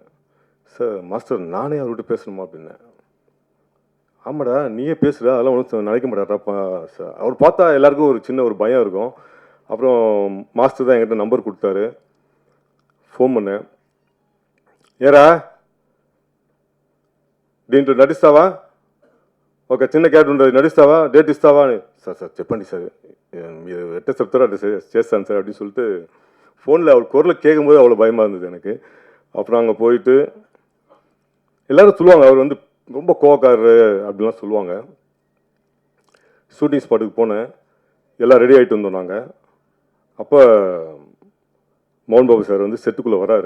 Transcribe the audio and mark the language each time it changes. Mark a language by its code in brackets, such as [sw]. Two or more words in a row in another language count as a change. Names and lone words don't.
[ta] சார் மாஸ்டர் நானே அவர்கிட்ட பேசணுமா அப்படின்னேன். ஆமாடா நீயே பேசுகிற, அதெல்லாம் ஒன்றும் நினைக்க மாட்டாரா சார். அவர் பார்த்தா எல்லாருக்கும் ஒரு சின்ன ஒரு பயம் இருக்கும். அப்புறம் மாஸ்டர் தான் என்கிட்ட நம்பர் கொடுத்தாரு. ஃபோன் பண்ணேன். [te] ஏரா దీంట్లో నటిస్తావా, ఒక చిన్న క్యారెక్టర్ ఉంటుంది, నటిస్తావా, డేట్ ఇస్తావా అని. సార్ చెప్పండి సార్, మీరు ఎట్ట చెప్తారో అట్లా చేస్తాను సార్ [ta] அப்படின்னு சொல்லிட்டு ஃபோனில் அவர் குரலை கேட்கும்போது அவ்வளோ பயமாக இருந்தது எனக்கு. அப்புறம் அங்கே போயிட்டு எல்லோரும் சொல்லுவாங்க அவர் வந்து ரொம்ப கோவக்காரரு அப்படிலாம் சொல்லுவாங்க. [en] shooting spotடுக்கு [ta] போனேன், எல்லாம் ரெடி ஆகிட்டு வந்தோம் நாங்கள். அப்போ மோகன் பாபு சார் வந்து செட்டுக்குள்ளே வராரு.